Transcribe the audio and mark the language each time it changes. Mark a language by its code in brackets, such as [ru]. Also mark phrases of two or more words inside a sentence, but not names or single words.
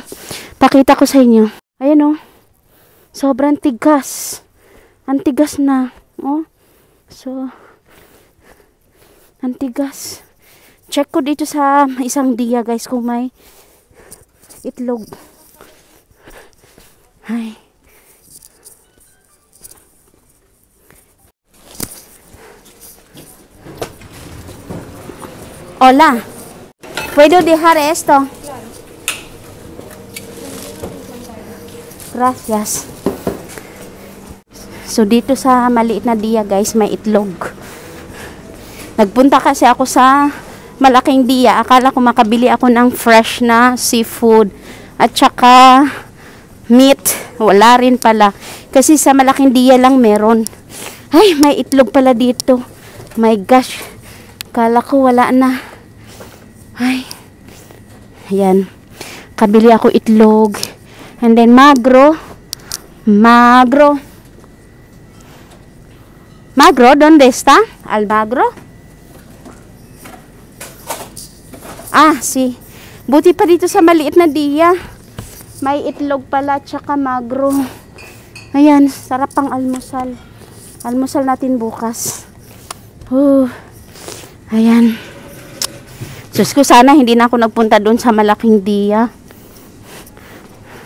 [tl] Pakita ko sa inyo. Ayan oh. Sobrang tigas. Ang tigas na. Oh. So, ang tigas. Check ko dito sa isang diya guys kung may itlog. Ay. [es] Hola. ¿Puedo dejar esto? Gracias. [tl] So, dito sa maliit na diya, guys, may itlog. Nagpunta kasi ako sa malaking diya. Akala ko makabili ako ng fresh na seafood. At saka meat. Wala rin pala. Kasi sa malaking diya lang meron. Ay, may itlog pala dito. [en] My gosh. [tl] Akala ko wala na. Ay. Ayan. Kabili ako itlog. [en] And then magro. Magro. [es] Magro, ¿dónde está? ¿Al magro? Ah, sí. [tl] Buti pa dito sa maliit na diya. May itlog pala, tsaka magro. Ayan, sarap pang almusal. Almusal natin bukas. Ayan. Diyos ko, sana hindi na ako nagpunta doon sa malaking diya.